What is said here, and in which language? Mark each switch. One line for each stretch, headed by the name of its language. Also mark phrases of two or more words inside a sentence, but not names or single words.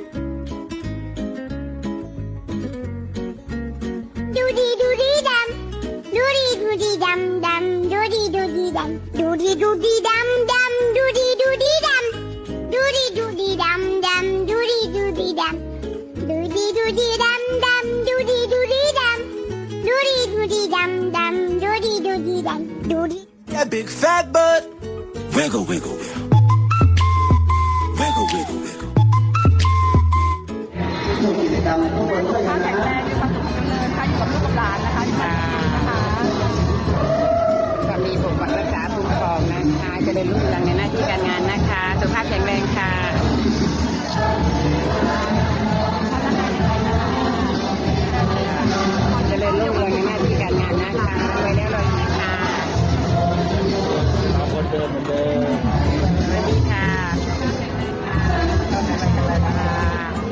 English: Doody doody dum, doody doody dum dum, doody doody dum, doody doody dum dum, doody doody dum, doody doody dum dum, doody doody dum, doody doody dum dum, doody doody dum, doody doody dum dum, doody doody dum, doody. That big fat butt. Wiggle, wiggle, wiggle. Wiggle, wiggle, wiggle.
Thai: สามีผมรักษาคุ้มครองนะคะเจริญรุ่งเรืองในหน้าที่การงานนะคะสุขภาพแข็งแรงค่ะ เจริญรุ่งเรืองในหน้าที่การงานนะคะไว้แล้วเลยค่ะสวัสดีค่ะ